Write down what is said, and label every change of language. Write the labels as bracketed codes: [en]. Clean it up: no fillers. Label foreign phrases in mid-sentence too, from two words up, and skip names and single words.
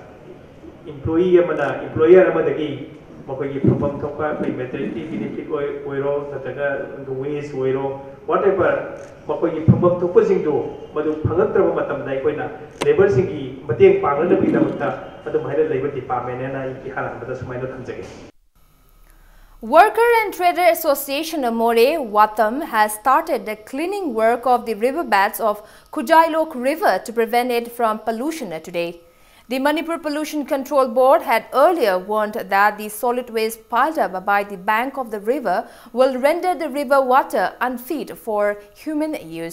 [mni] employer amadagi makoi gi phangom tokpa [en] maternity benefit [mni] oiro natraga wage oiro whatever makoi gi phangom tokpa singdo madu phangatraba matamda aikoina labor singi mateng pangnabagi damukta adum haida Labor Department na iharanbada sumaina thamjage. [en] Worker and Trader Association More Watam has started the cleaning work of the riverbeds of Kujailok River to prevent it from pollution today. The Manipur Pollution Control Board had earlier warned that the solid waste piled up by the bank of the river will render the river water unfit for human use.